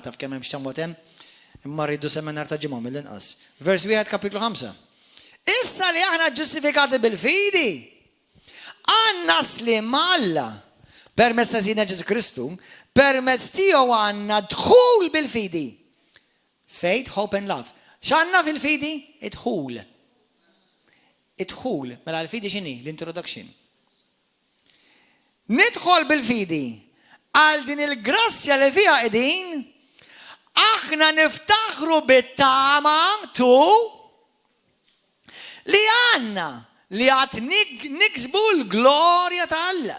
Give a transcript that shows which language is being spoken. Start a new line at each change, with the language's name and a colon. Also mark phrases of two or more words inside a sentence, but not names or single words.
Maltese: Taf kemm hemm x'tamot hemm? Imma rridu seminar ta' ġimgħa mill-inqas. Vers 1 kapitlu 5. Issa li aħna ġustifikati bil-fidi għandna slim Alla permezz ta' Sidna Ġesu Kristu, permezz tiegħu għandna dħul bil-fidi.
English: Faith, hope and love.
Maltese: X'għandna fil-fidi? Idħul. Idħul, mela l-fidi x'inhi? L-introduction. Nidħol bil-fidi għal din il-grazzja li fiha qegħdin aħna niftaħru bit-tama li għandna li għad niksbu l-glorja ta' Alla.